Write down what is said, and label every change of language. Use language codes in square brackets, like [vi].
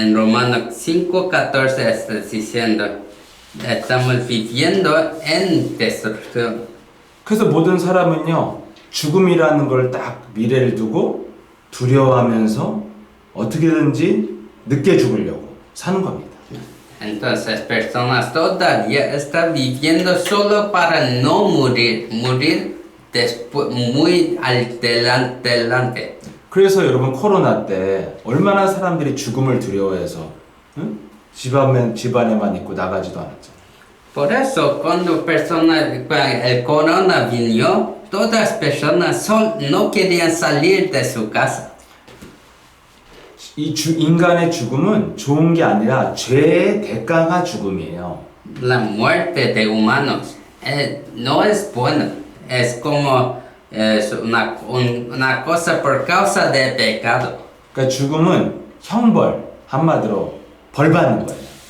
[es] En Romanos 5:14 está diciendo estamos viviendo en destrucción. [ko] 그래서 모든 사람은요 죽음이라는 걸 딱 미래를 두고 두려워하면서 어떻게든지 늦게 죽으려고 사는 겁니다. [es] Entonces personas todavía están viviendo solo para no morir después, muy adelante. [ko] 그래서 여러분 코로나 때 얼마나 사람들이 죽음을 두려워해서 응? 집안에만 있고 나가지도 않았죠. [es] Por eso cuando el corona vino, todas las personas no querían salir de su casa. [ko] 인간의 죽음은 좋은 게 아니라 죄의 대가가 죽음이에요. [es] La muerte de humanos no es buena, es como una cosa por causa de pecado. [ko] 그러니까 죽음은 형벌, 한마디로 벌 받는 거예요.